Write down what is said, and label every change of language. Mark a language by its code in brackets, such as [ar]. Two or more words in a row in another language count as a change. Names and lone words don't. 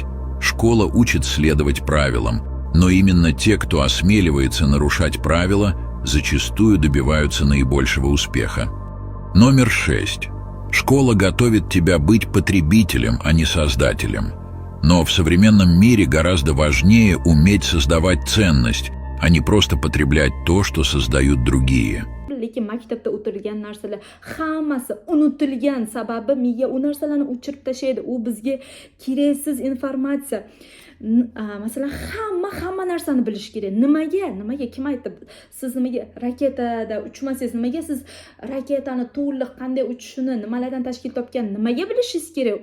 [ru] Школа учит следовать правилам, но именно те, кто осмеливается нарушать правила, зачастую добиваются наибольшего успеха. Номер 6. Школа готовит тебя быть потребителем, а не создателем. Но в современном мире гораздо важнее уметь создавать ценность, а не просто потреблять то, что создают другие. [uz] lekin maktabda o'tilgan narsalar hammasi unutilgan, sababi miya u narsalarni o'chirib tashlaydi. U bizga keraksiz informatsiya. Masalan, hamma narsani bilish kerak. Nimaga kim aytdi? Siz nimaga raketada uchmasangiz, nimaga siz raketani to'liq qanday uchishini, nimalardan tashkil topgan, nimaga bilishingiz kerak?